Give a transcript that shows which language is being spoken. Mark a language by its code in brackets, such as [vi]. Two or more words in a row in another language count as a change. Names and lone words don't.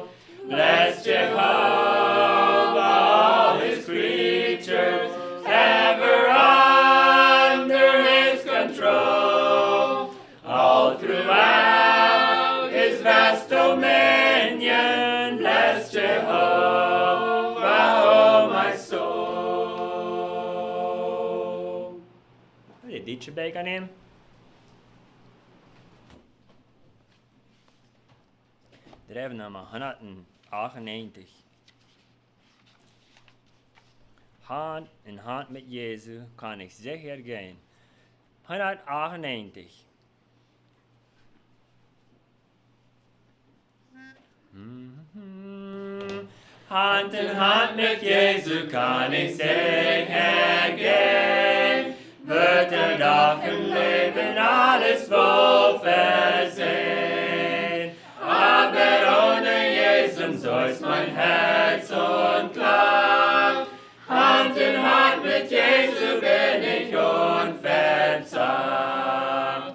[en] Bless Jehovah, all His creatures, ever under His control, all throughout His vast dominion. Bless Jehovah, oh my soul. [nl] Wat is dit erbij kan nemen? Daar hebben we nummer 198. Hand in hand met Jezus kan ik zeker gaan. 198. Hand in hand met Jezus kan ik zeker gaan. [de] Wird der Tag im Leben alles wohl versehen. Aber ohne Jesus so ist mein Herz unklagt. Hand in Hand mit Jesus bin ich unverzagt.